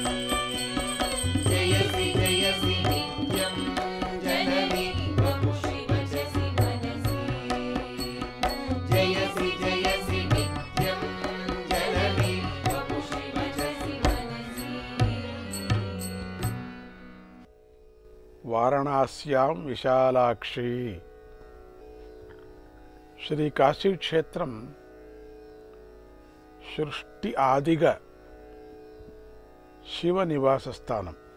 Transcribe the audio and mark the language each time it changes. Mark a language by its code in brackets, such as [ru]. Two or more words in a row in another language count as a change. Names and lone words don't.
[sa] जयसि नित्यं जननी वपुषि वचसि मनसि जयसि नित्यं जननी वपुषि वचसि मनसि వారణాస్యాం విశాలాక్షి. [te] శ్రీ కాశీ క్షేత్రం సృష్టి ఆదిగా శివ నివాస స్థానం.